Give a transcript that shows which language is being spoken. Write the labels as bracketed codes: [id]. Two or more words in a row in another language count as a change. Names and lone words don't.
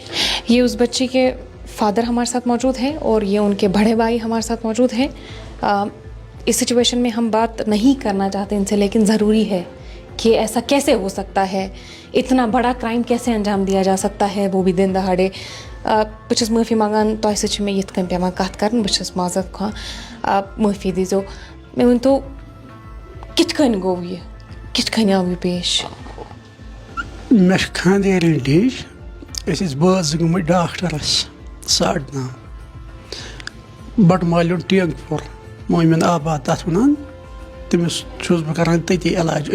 [ur] یہ اس بچی کے فادر ہمارے ساتھ موجود ہیں اور یہ ان کے بڑے بھائی ہمارے ساتھ موجود ہیں. اس سچویشن میں ہم بات نہیں کرنا چاہتے ان سے, لیکن ضروری ہے کہ ایسا کیسے ہو سکتا ہے, اتنا بڑا کرائم کیسے انجام دیا جا سکتا ہے, وہ بھی دن دہاڑے. [ks] بہٕ چھَس معٲفی منٛگان تۄہہِ سۭتۍ چھِ مےٚ یِتھ کٔنۍ پٮ۪وان کَتھ کَرٕنۍ, بہٕ چھَس معذرت خواہ, معٲفی دیٖزیو. مےٚ ؤنۍتو کِتھ کٔنۍ گوٚو یہِ, کِتھ کٔنۍ آو یہِ پیش؟ مےٚ چھِ خانٛدٲرِنۍ ڈیج, أسۍ ٲسۍ بٲژ گٔمٕتۍ ڈاکٹرَس 9:30 بٹہٕ ٹینٛگ پوٗر مومِن آباد تَتھ وَنان, تٔمِس چھُس بہٕ کَران تٔتی علاج.